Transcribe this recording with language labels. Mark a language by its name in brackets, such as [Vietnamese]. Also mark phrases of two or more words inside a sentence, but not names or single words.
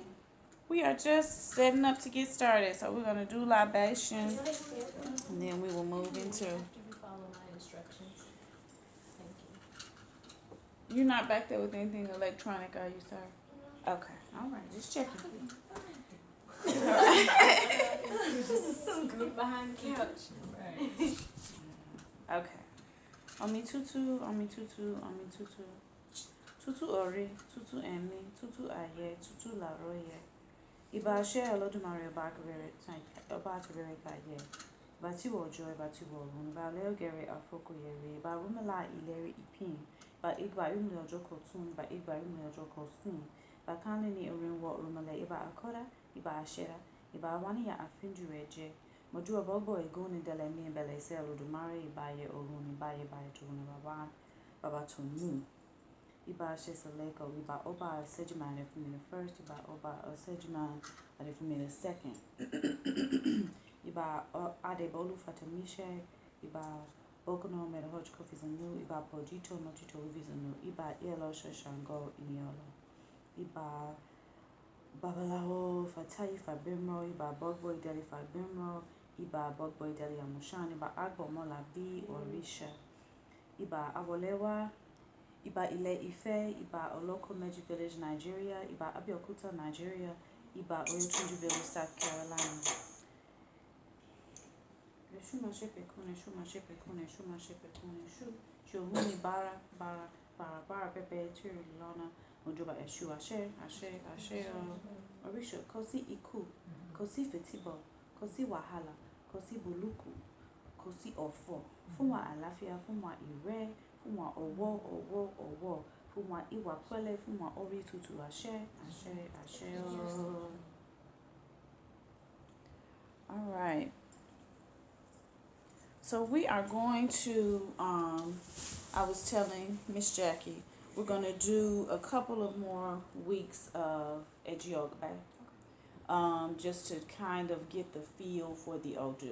[English] We are just setting up to get started. So we're gonna do libation, and then we will move into. After you follow my instructions. Thank you. You're not back there with anything electronic, are you, sir? Okay. All right. Just checking. Scoot behind the couch. Okay. [Yoruba] Omi tutu, omi tutu, omi tutu. Tutu ori, tutu emi, tutu aye, tutu laroye. Iba she Olodumare Ọba akabere kaye. Iba ti wo ojo, iba ti wo orun, iba leogere afoko yere, iba rumela ileri ipin, iba igba rumle ojo kotun, iba igba rumle ojo kosun, iba kanle ni orin wo rumele, iba akoda, iba ashera, iba wani ya afinju eje. Moju obogbo egoni dele mi bele se Olodumare ibaye orun, ibaye baye tunu baba tunu. Iba Shesaleko, Iba Oba Sejimane [English] for me the first, [Yoruba] Iba Oba Sejimane [English] for me the second. [Yoruba] Iba Adebolu Fatamishe, Iba Bokono Medahoj Kofizanu, Iba Pojito Mojito Vizanu, Iba Elo Shashango Iniolo, Iba Babalao Fatai Fabimro, Iba Bogboy Deli Fabimro, Iba Bogboy Deli Amushan, Iba Agbo Mola B Orisha, Iba Awolewa, Iba Ile Ife, Iba Oloko Meji Village, Nigeria, Iba Abeokuta, Nigeria, Iba Oyotunji Village, South Carolina. Shuma shepe kune, shuma shepe kune, shuma shepe kune, Shohuni bara, pepe, tiri, lana, Ojoba Eshu, Ashe, Orisha, Kosi Iku, Kosi Fetibo, Kosi Wahala, Kosi Buluku, Kosi Ofo, Fuma Alafia, Fuma Ire, Fuma Owo, Fuma Iwa Kwele, Fuma Ori Tutu, Ashe. [English] All right. So we are going to, I was telling Miss Jackie, we're going to do a couple of more weeks of Ogbe, just to kind of get the feel for the Odu.